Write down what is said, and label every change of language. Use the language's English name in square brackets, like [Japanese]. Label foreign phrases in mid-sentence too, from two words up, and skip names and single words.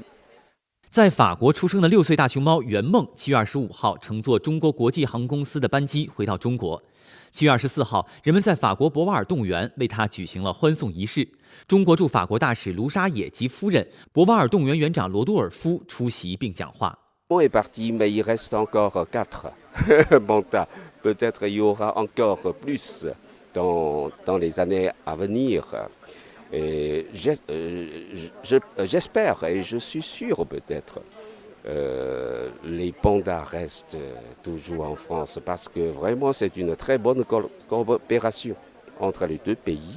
[Chinese] 在法国出生的6岁大熊猫圆梦，7月25号乘坐中国国际航空公司的班机回到中国。7月24号，人们在法国博瓦尔动物园为它举行了欢送仪式。中国驻法国大使卢沙野及夫人、博瓦尔动物园园长罗多尔夫出席并讲话。 [French] On est parti, mais il reste encore 4 bandas. Peut-être il y aura encore plus dans les années à venir. Et j'espère et je suis sûr peut-être les pandas restent toujours en France parce que vraiment c'est une très bonne coopération entre les deux pays.